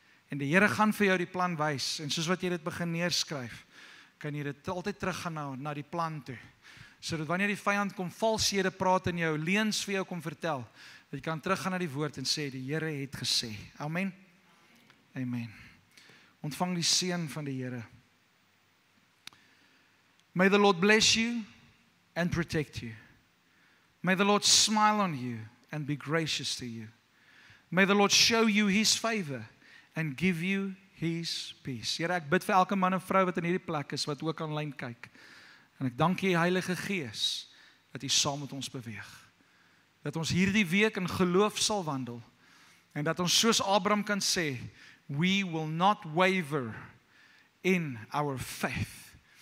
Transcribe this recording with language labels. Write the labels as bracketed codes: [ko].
[af] En die Here gaan vir jou die plan wys, en soos wat jy dit begin neerskryf, kan jy dit altyd teruggaan na die plan toe. Sodat wanneer die vyand kom valshede praat in jou, leuns vir jou kom vertel, dat jy kan teruggaan na die woord en sê, die Here het gesê. Amen. Amen. Ontvang die seën van die Here. [en] May the Lord bless you and protect you. May the Lord smile on you and be gracious to you. May the Lord show you His favor and give you His peace. [af] Here, ek bid vir elke man en vrou wat in hierdie plek is, wat ook aanlyn kyk. En ek dank U, Heilige Gees, dat U saam met ons beweeg. Dat ons hierdie week in geloof sal wandel. En dat ons soos Abraham kan sê, [en] we will not waver in our faith.